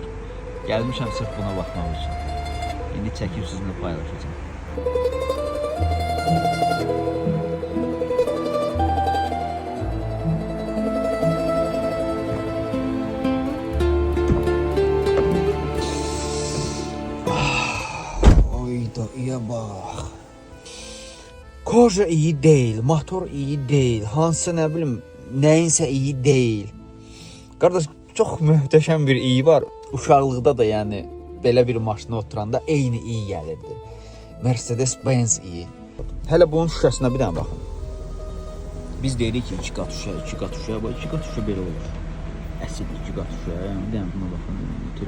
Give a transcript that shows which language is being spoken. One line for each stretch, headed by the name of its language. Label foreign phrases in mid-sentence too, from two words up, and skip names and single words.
Azerbaijani: Gəlmişəm sırf buna baxmaq üçün. İndi çəkib sizinlə paylaşacağım.
Turkish: Oyda bak. Koja iyi değil, motor iyi değil, hansı ne bileyim neyinse iyi değil. Qardaş çok möhtəşəm bir iyi var.
Azerbaijani: Uşaqlıqda da yəni belə bir maşına oturanda eyni iyi gəlirdi. Mercedes-Benz iyi. Hələ bunun şüşəsinə bir dənə baxın. Biz deyirik ki 2 qat şüşə, 2 qat şüşə, bax 2 qat şüşə belə olur. Əsl 2 qat şüşə, yəni bir dənə buna baxın.